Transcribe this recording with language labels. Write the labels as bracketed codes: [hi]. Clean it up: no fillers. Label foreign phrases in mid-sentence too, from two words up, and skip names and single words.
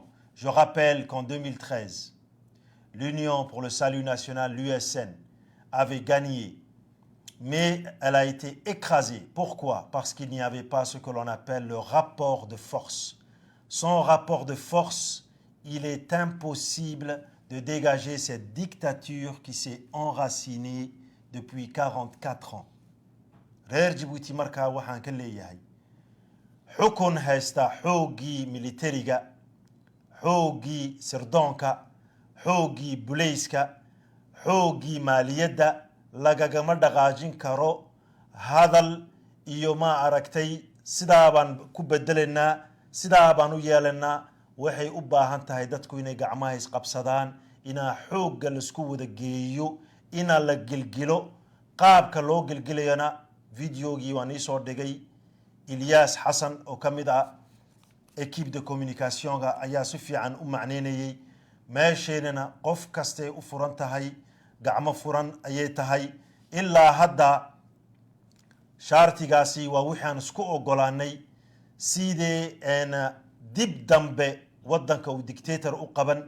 [fr] Je rappelle qu'en 2013, l'Union pour le salut national, l'USN, avait gagné, mais elle a été écrasée. Pourquoi? Parce qu'il n'y avait pas ce que l'on appelle le rapport de force. Sans rapport de force, il est impossible de dégager cette dictature qui s'est enracinée depuis 44 ans. [so] reer Djibouti markaa waxaan ka leeyahay xukun haysta xoogii militariga, xoogii sirdoonka, xoogii bulayska, xoogii maaliyadda lagagama dhaqaajin karo hadal iyo ma aragtay sidaa baan ku bedelaynaa, sidaa baan u yeelanaa. waxay u baahan tahay dadku inay gacmaha isqabsadaan, inaa xoogga laisku wada geeyo, inaa la gelgelo. qaabka loo gelgelayana videogii waan iisoo dhigay. Ilyas Xasan oo ka mid ah [fr] équipe de communicationka [so] ayaa si fiican u macneynayay. meesheenana qof kastay u furan tahay, gacmo furan ayay tahay. ilaa hadda shaartigaasi waa wixaan isku ogolaanay sidee dib dambe waddanka uu dictator u qaban.